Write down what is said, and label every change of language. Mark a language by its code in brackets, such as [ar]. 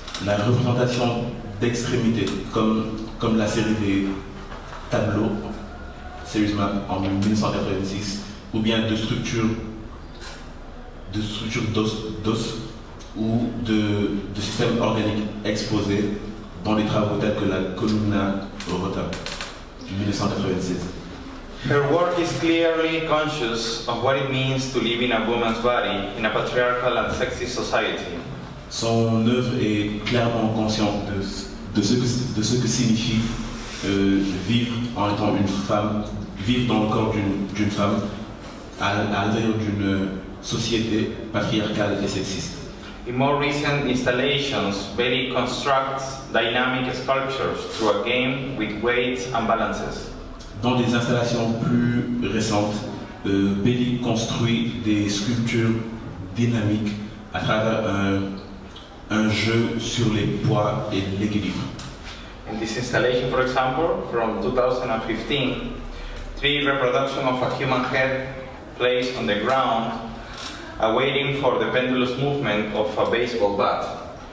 [fr] La représentation d'extrémités, comme la série des tableaux, Series Map en 1986, ou bien de structures d'os ou de systèmes organiques exposés dans les travaux tels que la columna rota. 1996. [en] Her work is clearly conscious of what it means to live in a woman's body in a patriarchal and sexist society. [fr] Son œuvre est clairement consciente de ce que signifie vivre en étant une femme, vivre dans le corps d'une femme à l'intérieur d'une société patriarcale et sexiste. [en] In more recent installations, Belly constructs dynamic sculptures through a game with weights and balances. [fr] Dans des installations plus récentes, Belly construit des sculptures dynamiques à travers un jeu sur les poids et l'équilibre. [en] In this installation, for example, from 2015, 3 reproductions of a human head placed on the ground, awaiting for the pendulous movement of a baseball bat.